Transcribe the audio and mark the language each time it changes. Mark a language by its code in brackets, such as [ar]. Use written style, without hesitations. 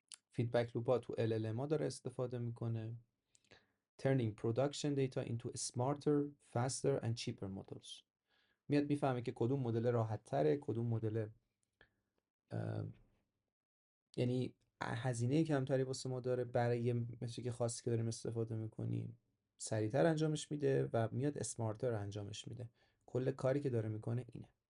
[fa] فیدبک لوپ ها تو LLM ها داره استفاده میکنه. [en] Turning production data into smarter, faster and cheaper models. [fa] میاد میفهمه که کدوم مدل راحت تره، کدوم مدل یعنی هزینه کمتری واسه ما داره برای یه متریک خاصی که داریم استفاده میکنیم، سریعتر انجامش میده و میاد اسمارتر انجامش میده. کل کاری که داره میکنه اینه.